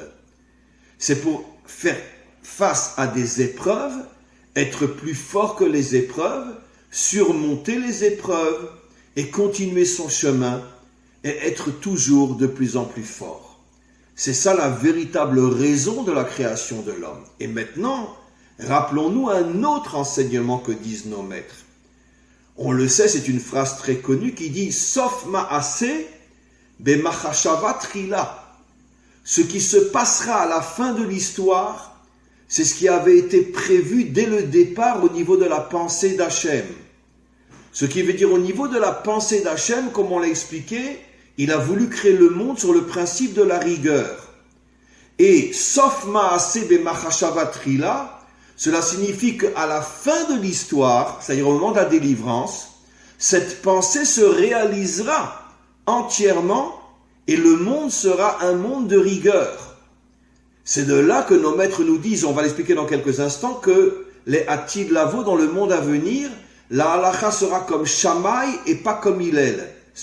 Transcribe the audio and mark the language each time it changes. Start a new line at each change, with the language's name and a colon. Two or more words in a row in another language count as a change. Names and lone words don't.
French: C'est pour faire face à des épreuves, être plus fort que les épreuves, surmonter les épreuves et continuer son chemin et être toujours de plus en plus fort. C'est ça la véritable raison de la création de l'homme. Et maintenant, rappelons-nous un autre enseignement que disent nos maîtres. On le sait, c'est une phrase très connue qui dit «
Hebrew: סוף מעשה במחשבה תחילה ».
French: Ce qui se passera à la fin de l'histoire, c'est ce qui avait été prévu dès le départ au niveau de la pensée d'Hachem. Ce qui veut dire au niveau de la pensée d'Hachem, comme on l'a expliqué, il a voulu créer le monde sur le principe de la rigueur. Et
Hebrew: סוף מעשה במחשבה תחילה,
French: cela signifie qu'à la fin de l'histoire, c'est-à-dire au moment de la délivrance, cette pensée se réalisera entièrement et le monde sera un monde de rigueur. C'est de là que nos maîtres nous disent, on va l'expliquer dans quelques instants, que les
Hebrew: עתיד לבוא,
French: dans le monde à venir, la halakha sera comme Shammai et pas comme Hillel.